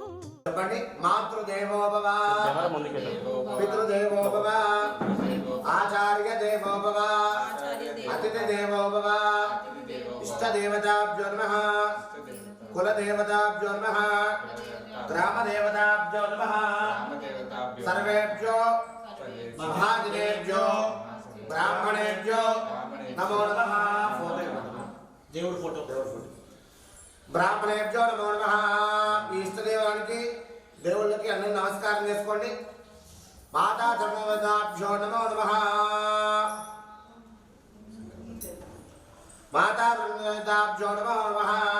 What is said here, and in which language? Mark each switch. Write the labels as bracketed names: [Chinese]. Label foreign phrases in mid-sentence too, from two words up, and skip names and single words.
[Sanskrit] मातृदेवो भव पितृदेवो भव आचार्य देवो भव अतिथि देवो भव इष्टदेवताभ्यो नमः कुलदेवताभ्यो नमः ग्रामदेवताभ्यो नमः सर्वेभ्यो महाजनेभ्यो ब्राह्मणेभ्यो नमो नमः [Telugu] దేవుడి ఫోటో [Sanskrit] బ్రాహ్మణేభ్యో నమో నమః [Telugu] ఈ ఇష్టదేవానికి దేవుళ్ళకి అన్ని నమస్కారం చేసుకోండి [Sanskrit] మాతా ధర్మవదాభ్యో నమో నమః మాతా ధర్మవదాభ్యో నమో నమః